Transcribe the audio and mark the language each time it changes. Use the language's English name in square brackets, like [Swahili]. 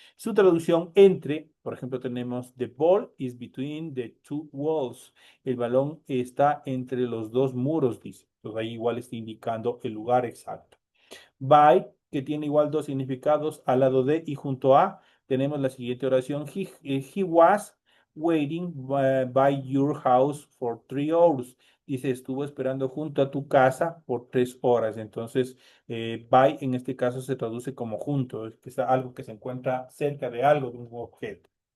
[Spanish] Su traducción entre, por ejemplo, tenemos [English] the ball is between the two walls. [Spanish] El balón está entre los dos muros, dice. Entonces ahí igual está indicando el lugar exacto. By, que tiene igual dos significados, al lado de y junto a, tenemos la siguiente oración. [English] He was waiting by your house for 3 hours. [Spanish] Dice, estuvo esperando junto a tu casa por 3 horas. Entonces, by en este caso se traduce como junto, es que es algo que se encuentra cerca de algo, de un objeto.